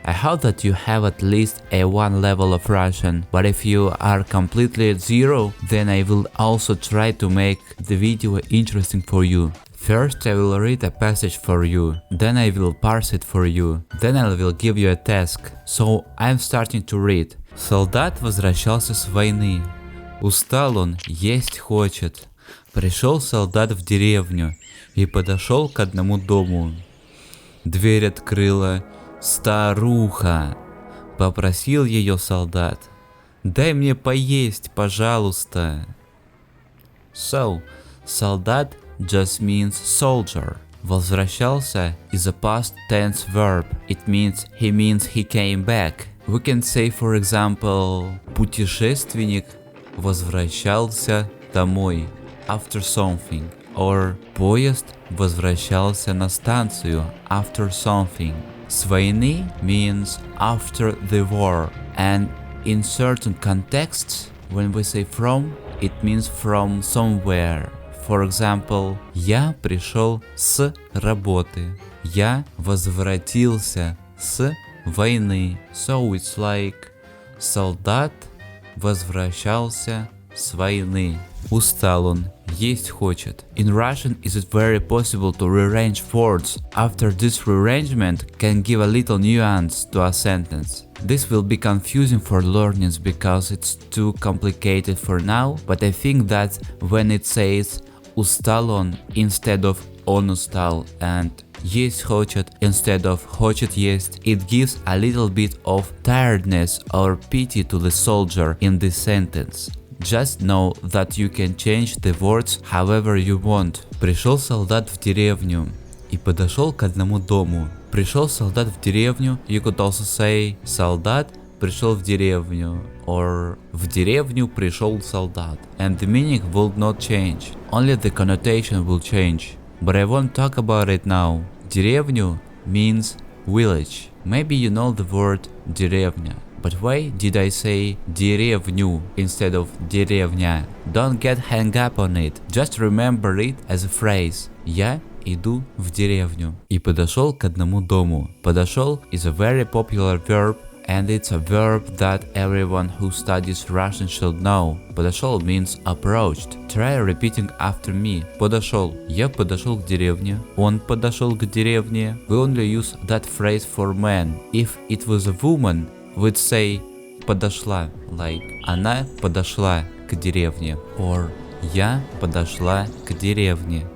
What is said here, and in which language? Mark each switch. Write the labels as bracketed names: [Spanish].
[English] I hope that you have at least A1 level of Russian, but if you are completely at zero, then I will also try to make the video interesting for you. First I will read a passage for you, then I will parse it for you, then I will give you a task. So I'm starting to read. [Russian] Солдат возвращался с войны. Устал он, есть хочет. Пришел солдат в деревню и подошел к одному дому. Дверь открыла старуха. Попросил ее солдат: дай мне поесть, пожалуйста. [English] So, солдат just means soldier. Возвращался is a past tense verb. It means he came back. We can say, for example, [Russian] путешественник возвращался домой [English] after something, or [Russian] поезд возвращался на станцию [English] after something. [Russian] С войны [English] means after the war, and in certain contexts, when we say from, it means from somewhere. For example, [Russian] я пришел с работы. Я возвратился с войны. [English] So it's like [Russian] солдат возвращался с войны. Устал он, есть хочет. [English] In Russian, is it very possible to rearrange words? After this rearrangement can give a little nuance to a sentence. This will be confusing for learners because it's too complicated for now, but I think that when it says [Russian] устал он [English] instead of [Russian] он устал [English] and [Russian] есть хочет [English] instead of [Russian] хочет есть, [English] it gives a little bit of tiredness or pity to the soldier in this sentence. Just know that you can change the words however you want. [Russian] Пришел солдат в деревню и подошел к одному дому. Пришел солдат в деревню, [English] you could also say [Russian] солдат пришел в деревню, [English] or [Russian] в деревню пришел солдат, [English] and the meaning will not change, only the connotation will change, but I won't talk about it now. Деревню means village. Maybe you know the word деревня, but why did I say деревню instead of деревня? Don't get hung up on it, just remember it as a phrase. [Russian] Я иду в деревню и подошел к одному дому. [English] Подошел is a very popular verb, and it's a verb that everyone who studies Russian should know. Подошел means approached. Try repeating after me. [Russian] Подошел. Я подошел к деревне. Он подошел к деревне. [English] We only use that phrase for men. If it was a woman, we'd say подошла, like [Russian] она подошла к деревне, [English] or [Russian] я подошла к деревне.